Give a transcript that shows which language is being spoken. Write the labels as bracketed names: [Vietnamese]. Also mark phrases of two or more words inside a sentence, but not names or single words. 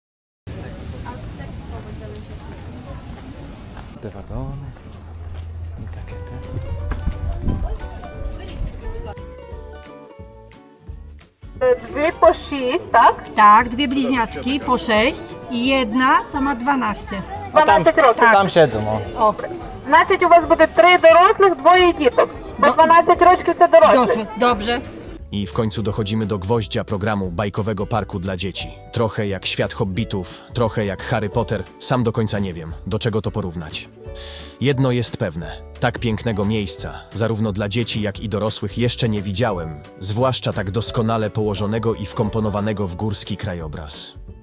[Polish] Te wagony i takie te. Dwie po 6, tak? Tak, dwie bliźniaczki po 6 i jedna, co ma 12. [Ukrainian] 12 років. [Polish] Tam siedzą, o. O, [Ukrainian] Значить, у вас буде 3 дорослих, 2 діток. По 12 років це дорослі. [Polish] dobrze. I w końcu dochodzimy do gwoździa programu bajkowego parku dla dzieci. Trochę jak Świat Hobbitów, trochę jak Harry Potter, sam do końca nie wiem, do czego to porównać. Jedno jest pewne, tak pięknego miejsca, zarówno dla dzieci, jak i dorosłych jeszcze nie widziałem, zwłaszcza tak doskonale położonego i wkomponowanego w górski krajobraz.